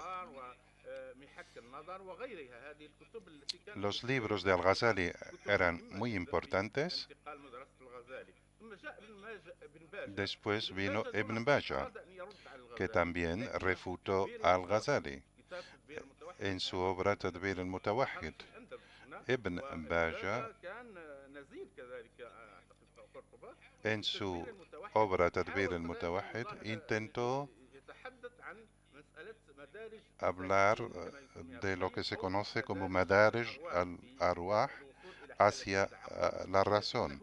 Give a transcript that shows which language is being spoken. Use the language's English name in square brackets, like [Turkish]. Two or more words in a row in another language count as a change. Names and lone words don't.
[Spanish] Los libros de Al-Ghazali eran muy importantes. Después vino Ibn Bajjah, que también refutó a Al-Ghazali en su obra Tadbir al-Mutawahhid. Ibn Bajjah, en su obra Tadbir al-Mutawahhid, intentó hablar de lo que se conoce como Madarij al-Arwah, hacia la razón.